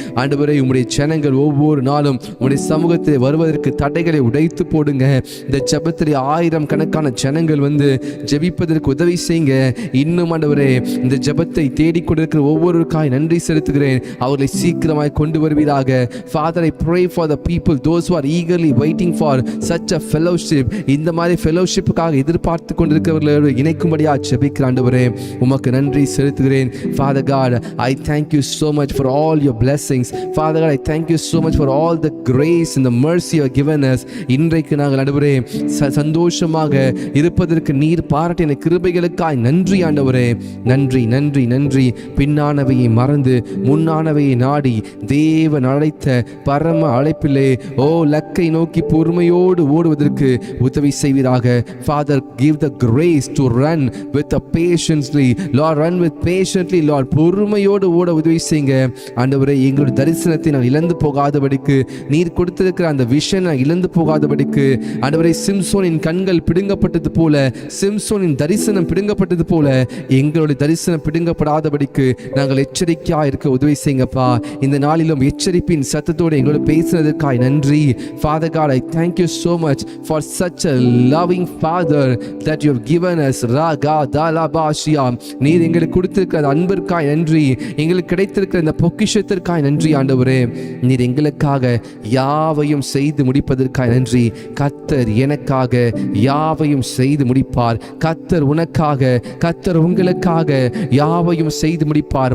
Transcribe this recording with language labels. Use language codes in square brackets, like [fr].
[ta] ஆண்டவரே, உம்முடைய ஜனங்கள் ஒவ்வொரு நாளும் உம்முடைய சமூகத்தில் வருவதற்கு தடைகளை உடைத்து போடுங்க. இந்த ஜெபத்தில் 1000 கணக்கான ஜனங்கள் வந்து ஜெபிப்பதற்கு உதவி செய்யுங்க. இன்னும் ஆண்டவரே, இந்த ஜெபத்தை தேடிக்கொண்டிருக்கிற ஒவ்வொருக்காய் நன்றி செலுத்துகிறேன். அவர்களை சீக்கிரமாய் கொண்டு வருவீராக. [en] Father, I pray for the people, those who are eagerly waiting for such a fellowship. [ta] இந்த மாதிரி fellowshipக்காக எதிர்பார்த்து கொண்டிருக்கிறவர்களோடு இணைக்கும்படியாக ஜெபிக்கிறேன் ஆண்டவரே. உமக்கு நன்றி செலுத்துகிறேன். [en] Father God, I thank you so much for all your blessings. Father God, I thank you so much for all the grace and the mercy you have given us. [ta] இன்றைக்கு நாங்கள் ஆண்டவரே சந்தோஷமாக இருப்பதற்கு நீர் பாராட்டின கிருபைகளுக்காய் நன்றி ஆண்டவரே. நன்றி. பின்னானவையை மறந்து முன்னானவையை நாடி தேவன் அழைத்த பரம அழைப்பிலே லக்கை நோக்கி பொறுமையோடு ஓடுவதற்கு உதவி செய்வீராக. [en] Father, give the grace to run with patiently. Lord, run with patiently. [ta] Lord, பொறுமையோடு ஓட உதவி செய்யுங்க ஆண்டவரே. எங்களுடைய தரிசனத்தை நான் இழந்து போகாதபடிக்கு, நீர் கொடுத்திருக்கிற அந்த விஷன் நான் இழந்து போகாதபடிக்கு ஆண்டவரே, சிம்சோனின் கண்கள் பிடுங்கப்பட்டது போல, சிம்சோனின் தரிசனம் பிடுங்கப்பட்டது போல எங்களுடைய தரிசனம் பிடுங்கப்படாதபடிக்கு நாங்கள் எச்சரிக்கையாக இருக்க உதவி செய்யுங்கப்பா. இந்த நாளிலும் எச்சரிப்பின் சத்தத்தோடு எங்களோடு பேசினதற்காய் நன்றி. [en] Father God, I thank you so much for such a loving Father that you have given us. Raga dalabashia. [ta] நீர் எங்களுக்கு கொடுத்திருக்கிற அன்பிற்காய் நன்றி. எங்களுக்கு கிடைத்திருக்கிற இந்த பொக்கிஷத்திற்காய் நன்றி ஆண்டவரே. நீர் எங்களுக்காக யாவையும் செய்து முடிப்பதற்காய் நன்றி. கர்த்தர் எனக்காக யாவையும் செய்து முடிப்பார். கர்த்தர் உனக்காக, கர்த்தர் உங்களுக்காக யாவையும் செய்து முடிப்பார்.